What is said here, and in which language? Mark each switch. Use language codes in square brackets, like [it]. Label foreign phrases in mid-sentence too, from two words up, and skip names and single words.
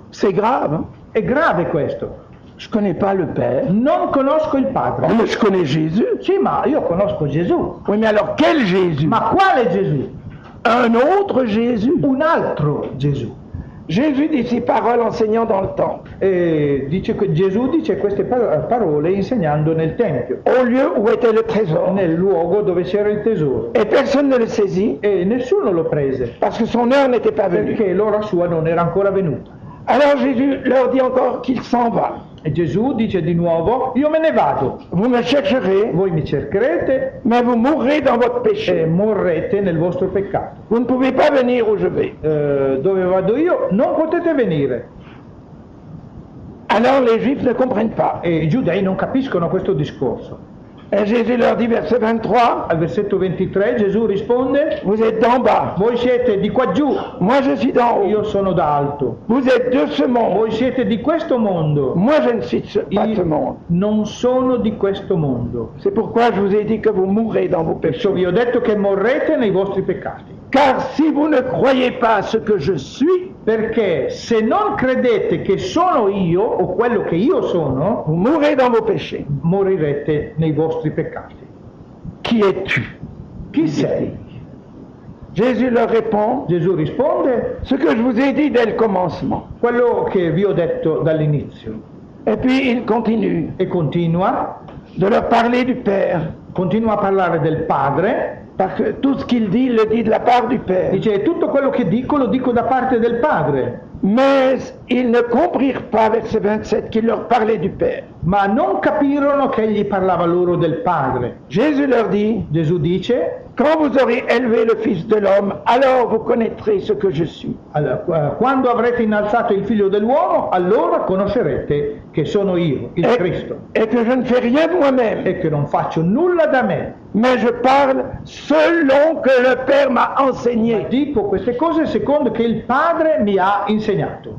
[fr] C'est grave, hein? [it] È grave questo. [fr] Je ne connais pas le père. [it] Non conosco il padre. [fr] Oh, mais je connais Jésus. [it] Sì, ma io conosco Gesù. [fr] Oui, mais alors quel Jésus? [it] Ma quale Gesù? [fr] Un autre Jésus. [it] Un altro Gesù. [fr] Jésus dit ces paroles enseignant dans le temple, [it] Gesù dice queste parole insegnando nel Tempio, [fr] au lieu où était le trésor. [it] nel luogo dove c'era il tesoro. [fr] Et personne ne le saisit [it] E nessuno lo prese, [fr] parce que son heure n'était pas venue. [it] perché l'ora sua non era ancora venuta. [fr] Alors Jésus leur dit encore qu'il s'en va. [it] E Gesù dice di nuovo: io me ne vado, [fr] Vous me chercherez, [it] voi mi cercherete [fr] mais vous mourrez dans votre [it] e [fr] péché. [it] morrete nel vostro peccato. [fr] Vous ne pouvez pas venir où je vais. [it] Dove vado io non potete venire. [fr] Alors les Juifs ne comprennent pas. [it] E i giudei non capiscono questo discorso. [fr] Et Jésus leur dit, verset 23, [it] Al versetto 23 Gesù risponde: [fr] vous êtes d'en bas, [it] voi siete di qua giù, [fr] moi je suis d'en haut. [it] io sono da alto. [fr] Vous êtes de ce monde, [it] Voi siete di questo mondo, [fr] moi je ne suis pas de ce [it] io [fr] monde. [it] non sono di questo mondo. [fr] C'est pourquoi je vous ai dit que vous mourrez dans vos [it] Perciò [fr] péchés. [it] vi ho detto che morrete nei vostri peccati. [fr] Car si vous ne croyez pas ce que je suis, [it] Perché se non credete che sono io o quello che io sono, [fr] vous mourrez dans vos péchés. [it] morirete nei vostri peccati. [fr] Qui es-tu? [it] Chi sei? [fr] Jésus leur répond, [it] Gesù risponde: [fr] ce que je vous ai dit dès le commencement. [it] quello che vi ho detto dall'inizio. [fr] Et puis il continue [it] E continua [fr] de leur parler du Père. [it] a parlare del Padre. [fr] Parce que tout ce qu'il dit, il le dit de la part du Père. [it] Dice: tutto quello che dico lo dico da parte del Padre. [fr] Mais ils ne comprirent pas, verset 27, qu'il leur parlait du Père. [it] Ma non capirono che egli parlava loro del Padre. [fr] Jésus leur dit, [it] Gesù dice, [fr] quand vous aurez élevé le Fils de l'homme, alors vous connaîtrez ce que je suis. [it] allora, quando avrete innalzato il Figlio dell'uomo, allora conoscerete che sono io, il Cristo, [fr] Et que je ne fais rien de moi-même, [it] e che non faccio nulla da me. [fr] mais je parle selon que le Père m'a enseigné. [it] Dico queste cose secondo che il Padre mi ha insegnato.